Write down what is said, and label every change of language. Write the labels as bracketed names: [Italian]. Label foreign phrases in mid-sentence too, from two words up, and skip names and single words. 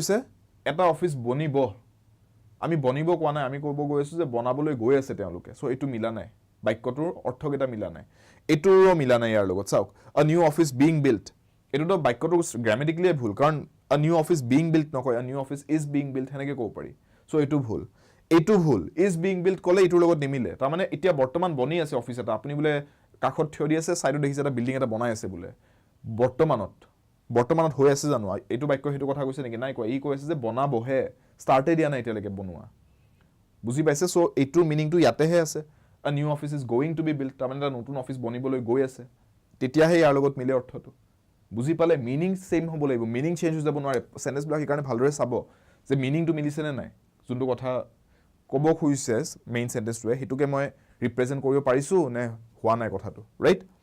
[Assamese] কৈছে এটা অফিস বনিব আমি বনিব কোৱা নাই আমি ক'ব গৈ আছো যে বনাবলৈ গৈ আছে তেওঁলোকে সো এটো মিলা নাই বাক্যটোৰ অৰ্থকেটা মিলা নাই এটোৰো মিলা নাই ইয়াৰ লগত চাওক [English] a new office being built [Assamese] এটোটো বাক্যটো গ্ৰামেটিক্যালি ভুল কাৰণ [English] a new office being built [Assamese] নকয় [English] a new office is being built [Assamese] হেনেকে ক'ব পাৰি সো এটো ভুল [English] is being built [Assamese] কলে এটোৰ লগত নিমিলে তাৰ মানে এতিয়া বৰ্তমান বনি আছে অফিস এটা আপুনি বোলে কাখত থিয় দি আছে সাইডত দেখিছে এটা বিল্ডিং এটা বনাই আছে বোলে বৰ্তমানত হৈ আছে জানো এটো বাক্য হেতু কথা কৈছে নেকি নাই কয় ই কৈ আছে যে বনাবহে ষ্টাৰ্টে দিয়া নাই এতিয়ালৈকে বনোৱা বুজি পাইছে সো এটোৰ মিনিংটো ইয়াতেহে আছে [English] a new office is going to be built [Assamese] তাৰ মানে এটা নতুন অফিস বনিবলৈ গৈ আছে তেতিয়াহে ইয়াৰ লগত মিলে অৰ্থটো বুজি পালে [English] meaning same [Assamese] হ'ব লাগিব [English] meaning change [Assamese] হৈ যাব নোৱাৰে সেন্টেন্স বিলাক কাৰণে ভালদৰে চাব যে মিনিংটো মিলিছে নে নাই যোনটো কথা ক'ব খুজিছে মেইন সেন্টেন্সটোৱে হেতুকে মই ৰিপ্ৰেজেন্ট কৰিব পাৰিছো নে হোৱা নাই কথাটো ৰাইট